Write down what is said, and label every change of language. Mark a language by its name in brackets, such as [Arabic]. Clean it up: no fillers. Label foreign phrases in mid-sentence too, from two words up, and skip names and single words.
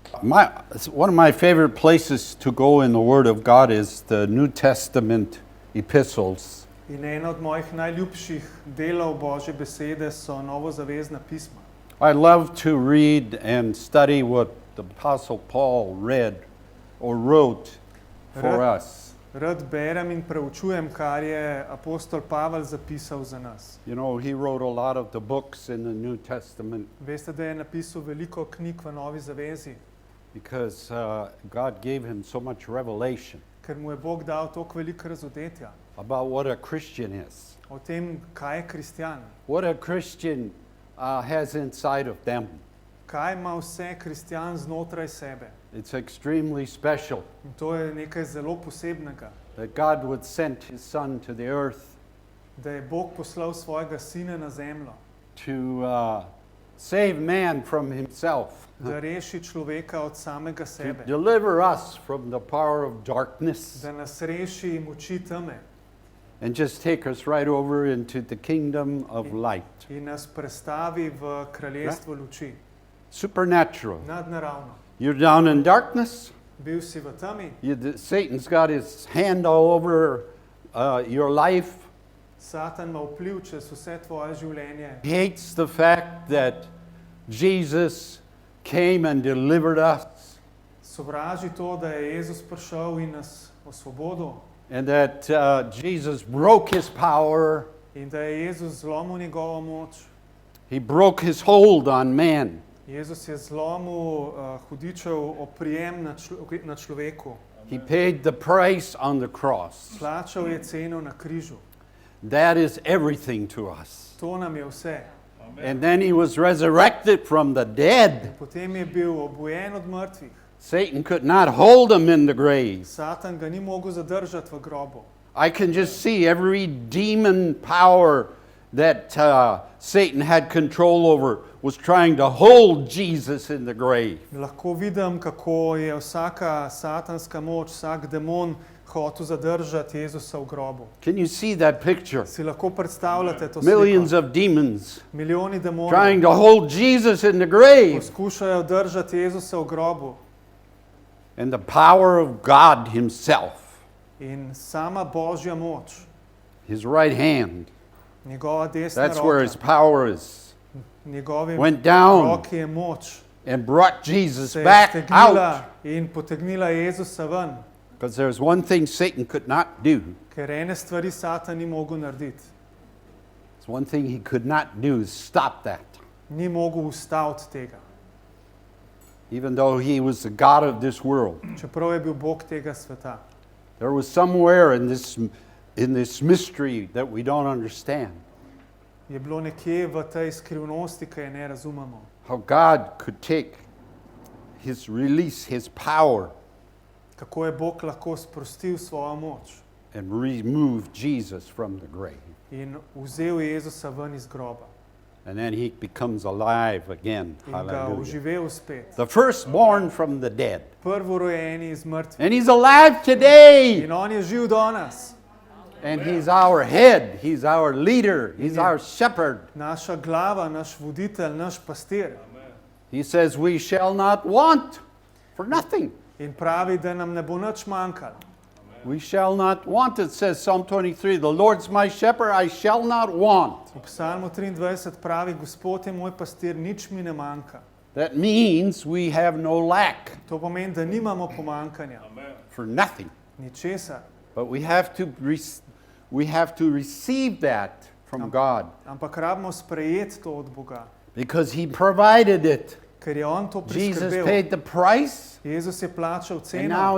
[English] One of my favorite places to go in the Word of God is the New Testament epistles. [Slovenian] In eno od mojih najljubših delov Božje besede so novozavezna pisma. [English] I love to read and study what the Apostle Paul read or wrote for us. [Slovenian] Rad berem in preučujem, kar je apostol Pavel zapisal za nas. [English] You know, he wrote a lot of the books in the New Testament [Slovenian] Veste, da je napisal veliko knjig v Novi zavezi, [English] because God gave him so much revelation [Slovenian] ker mu je Bog dal toliko veliko razodetja [English] about what a Christian is, [Slovenian] o tem, kaj je kristjan, [English] what a Christian has inside of them. [Slovenian] kaj ima vse kristjan znotraj sebe. [English] It's extremely special [Slovenian] In to je nekaj zelo posebnega, [English] that God would send his son to the earth [Slovenian] da je Bog poslal svojega sina na zemljo, [English] to save man from himself, [Slovenian] da reši človeka od samega [English] to [Slovenian] sebe, [English] deliver us from the power of darkness, [Slovenian] da nas reši moči teme [English] and just take us right over into the kingdom of light. [Slovenian] in nas prestavi v kraljestvo luči. [English] Supernatural. [Slovenian] Nadnaravno. [English] You're down in darkness. [Slovenian] Bil si v temi, [English] Satan's got his hand all over your life. [Slovenian] Satan ima vpliv čez vse tvoje življenje. [English] He hates the fact that Jesus came and delivered us, [Slovenian] Sovraži to, da je Jezus prišel in nas osvobodil [English] and that Jesus broke his power. [Slovenian] in da je Jezus zlomil njegovo moč. [English] He broke his hold on man. [Slovenian] Jezus je zlomil hudičev oprijem na človeku. [English] He paid the price on the cross. [Slovenian] Plačal je ceno na križu. [English] That is everything to us. [Slovenian] To nam je vse. [English] And then he was resurrected from the dead. [Slovenian] Potem je bil obujen od mrtvih. [English] Satan could not hold him in the grave. [Slovenian] Satan ga ni mogel zadržati v grobu. [English] I can just see every demon power that Satan had control over was trying to hold Jesus in the grave. [Slovenian] Lahko vidim, kako je vsaka satanska moč, vsak demon hotel zadržati Jezusa v grobu. [English] Can you see that picture? [Slovenian] Si lahko predstavljate to [English] Millions [Slovenian] sliko? [English] of demons [Slovenian] Milijoni demonov [English] trying to hold Jesus in the grave. [Slovenian] poskušajo držati Jezusa v grobu. [English] And the power of God himself, [Slovenian] In sama Božja moč, [English] his right hand, [Slovenian] njegova desna [English] that's where his [Slovenian] roka, [English] power is, [Slovenian] njegovi [English] went down [Slovenian] roki je moč, [English] and brought Jesus [Slovenian] se je [English] back [Slovenian] stegnila [English] out. [Slovenian] in potegnila Jezusa ven. [English] Because there's one thing Satan could not do. [Slovenian] Ker ene stvari Satan ni mogel narediti. [English] There's one thing he could not do is stop that. [Slovenian] Ni mogel ustaviti tega. [English] Even though he was the God of this world. [Slovenian] Čeprav je bil Bog tega sveta. [English] There was somewhere in this mystery that we don't understand [Slovenian] Je bilo nekje v tej skrivnosti, ki je ne razumemo. [English] how God could take release his power [Slovenian] Kako je Bog lahko sprostil svojo moč [English] and remove Jesus from the grave. [Slovenian] in vzel Jezusa ven iz groba [English] And then he becomes alive again. [Slovenian] in ga [English] Hallelujah. [Slovenian] oživel spet. [English] The firstborn from the dead. [Slovenian] Prvorojeni iz mrtvih. [English] And he's alive today. [Slovenian] In on je živ danes. [English] And he's our head. He's our leader. He's our shepherd. [Slovenian] Naša glava, naš voditelj, naš pastir. [English] He says we shall not want for nothing. [Slovenian] In pravi, da nam ne bo nič manjkalo. [English] We shall not want. It says Psalm 23, the Lord's my shepherd, I shall not want. [Slovenian] V Psalmu 23 pravi, Gospod je moj pastir, nič mi ne manjka. [English] That means we have no lack [Slovenian] To pomeni, da nimamo pomanjkanja. [English] for nothing. [Slovenian] Ničesar. [English] But we have to receive that from God [Slovenian] Ampak rabimo sprejeti to od Boga. [English] because he provided it. [Slovenian] Ker je on to [English] Jesus [Slovenian] priskrbel. [English] paid the price [Slovenian] Jezus je plačal [English] and now